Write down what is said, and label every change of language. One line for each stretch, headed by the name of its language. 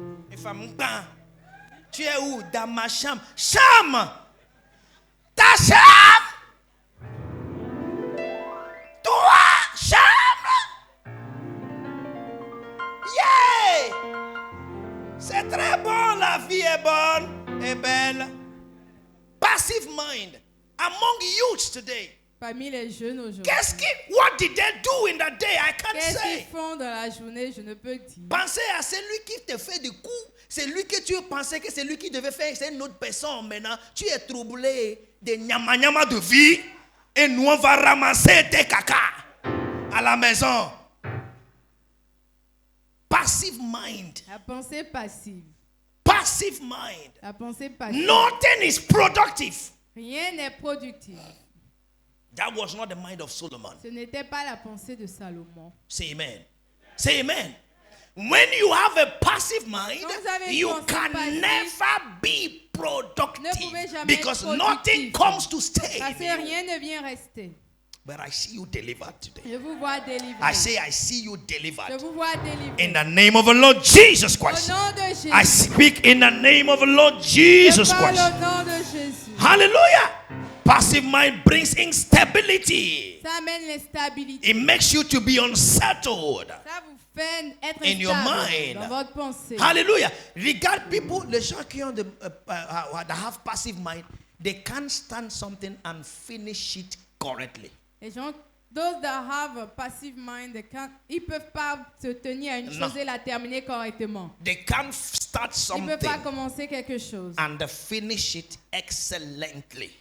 French: Une femme, tu es où? Dans ma chambre. Chambre! Ta chambre! Toi, chambre!
English: Yeah!
French: C'est très bon, la vie est bonne et belle.
English: Passive mind among youths today.
French: Parmi les jeunes aujourd'hui.
English: What did they do in that day? I can't
French: Qu'est-ce
English: say.
French: qu'ils font dans la journée? Je ne peux dire. Pensez à celui qui te fait des coups. C'est lui que tu pensais que c'est lui qui devait faire. C'est une autre personne maintenant. Tu es troublé de nyama de vie. Et nous on va ramasser tes caca à la maison.
English: Passive mind.
French: La pensée passive.
English: Passive mind.
French: La pensée passive.
English: Nothing is productive.
French: Rien n'est productif.
English: That was not the mind of Solomon.
French: Ce n'était pas la pensée de Salomon.
English: Say amen. Say amen. When you have a passive mind, you can never be productive because nothing comes to stay.
French: Parce que rien ne vient rester.
English: But I see you delivered today.
French: Je vous vois délivré.
English: I see you delivered.
French: Je vous vois délivré.
English: In the name of the Lord Jesus Christ.
French: Au nom de Jésus.
English: I speak in the name of the Lord Jesus
French: Je parle
English: Christ.
French: au nom de Jésus.
English: Hallelujah. Passive mind brings instability.
French: Ça amène l'instabilité.
English: It makes you to be unsettled.
French: Ça vous fait être
English: In your
French: instable
English: mind.
French: dans votre pensée.
English: Hallelujah. Regard people,
French: les gens qui ont
English: that have passive mind, they can't stand something and finish it correctly.
French: Les gens,
English: those that have a passive mind,
French: ils ne peuvent pas se tenir à une chose et la terminer correctement.
English: They can't start
French: Ils ne peuvent pas
English: something
French: commencer quelque chose
English: and finish it excellently.